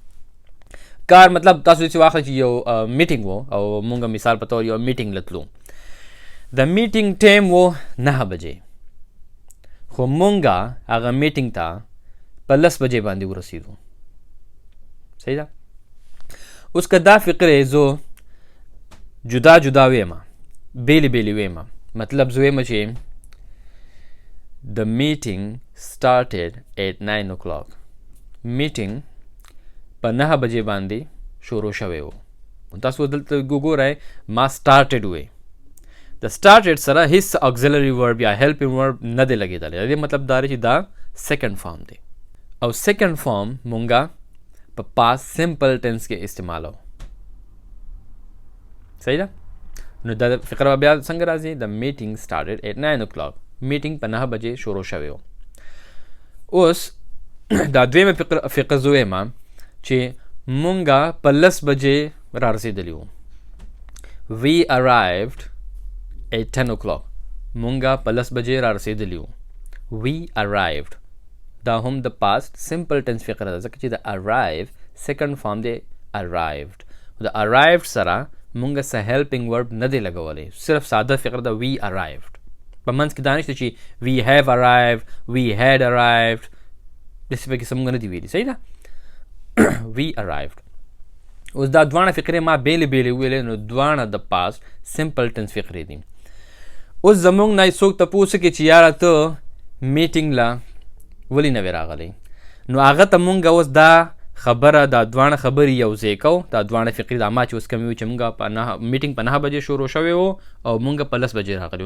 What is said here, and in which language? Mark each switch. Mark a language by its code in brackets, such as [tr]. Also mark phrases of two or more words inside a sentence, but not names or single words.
[ps] کار مطلب تاسو چې واخلئ چې یو میټینګ و او مونږ مثال په طور یو میټینګ لتلو، د میټینګ ټایم و 9 بجې، خو مونږ هغه میټینګ ته په 10 بجې باندې ورسېدو. صحیح ده. اوس که دا فقرې زه جدا جدا ویمه، بیلې بیلې ویمه، مطلب زه ویمه چې [en] the meeting started at 9 o'clock. [ps] میټینګ په 9 بجې باندې شروع شوی و. تاسو دلته وګورئ ما started وی، د started سره هیڅ [en] auxiliary verb [ps] یا [en] helping verb [ps] نه دی لګېدلی. د دې مطلب دا دی چې دا [en] second form [ps] دی او [en] second form [ps] مونږه په [en] past simple tense [ps] کې استعمالو. صحیح ده. نو دا فقره بیا څنګه راځي؟ [en] the meeting started at 9 o'clock. [ps] میټینګ په 9 بجې شروع شوی و. اوس دا دویمه فقره زه ویمه چې مونږه په 10 بجې را رسېدلي وو. [en] we arrived at 10 o'clock. [ps] مونږه په 10 بجې را رسېدلي وو. [en] we arrived [ps] دا هم د [en] past simple tense [ps] فقره ده، ځکه چې د arrive [en] second form [ps] دی arrived. د arrived سره مونږه څه [en] helping verb [ps] نه دی لګولی، صرف ساده فقره ده [en] we arrived. [ps] په منځ کې دا نشته چې [en] we have arrived، we had arrived، [ps] داسې پکې څه مونږ نه دي ویلي. صحیح ده. [en] we arrived. [ps] اوس دا دواړه فقرې ما بیلې بیلې ویلې، نو دواړه د [en] past simple tense [ps] فقرې دي. اوس زمونږ نه څوک تپوس کوي چې یاره ته میټینګ له ولې نه وې راغلی، نو هغه ته مونږ اوس دا خبره دا دواړه خبرې یو ځای کوو. دا دواړه فقرې دا ما چې اوس کوم وي چې مونږ په میټینګ په 9 بجې شروع شوی و او مونږ په 10 بجې راغلي وو.